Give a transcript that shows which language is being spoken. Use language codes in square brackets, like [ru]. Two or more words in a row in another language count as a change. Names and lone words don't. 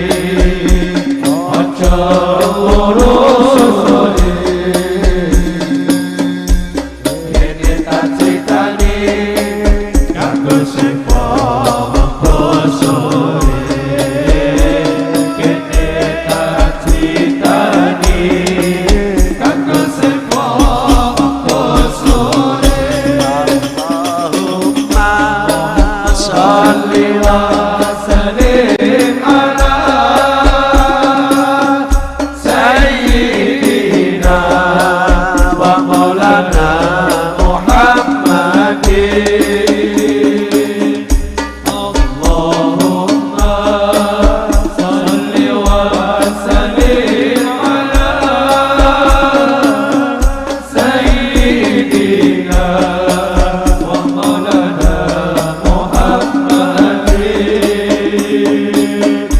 [jv] aja loro kene tak critani kanggo sing bosore, kene tak critani kanggo sing bosore. [ar] اللهم صل وسلم على سيدنا ومولانا محمد. اللهم صل وسلم على سيدنا ومولانا محمد.